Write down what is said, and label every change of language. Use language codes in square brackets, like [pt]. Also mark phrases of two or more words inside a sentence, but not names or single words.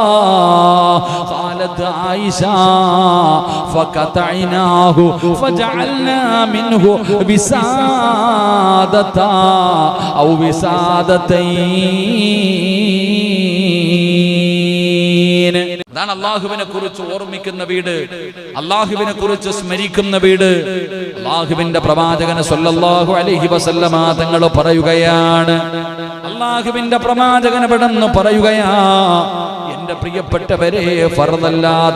[ar] قالت عائشة فقطعناه فجعلنا منه وسادة أو وسادتين. [ml] അതാണ് അല്ലാഹുവിനെ കുറിച്ച് ഓർമ്മിക്കുന്ന വീട്, അല്ലാഹുവിനെ കുറിച്ച് സ്മരിക്കുന്ന വീട്. അല്ലാഹുവിന്റെ പ്രവാചകൻ [ar] صلى الله عليه وسلم [ml] തങ്ങൾ പറയുകയാണ്, അല്ലാഹുവിന്റെ പ്രവാചകൻ ഇവിടെന്ന് പറയുകയാ, എന്റെ പ്രിയപ്പെട്ടവരെ, ഫർദല്ലാത്ത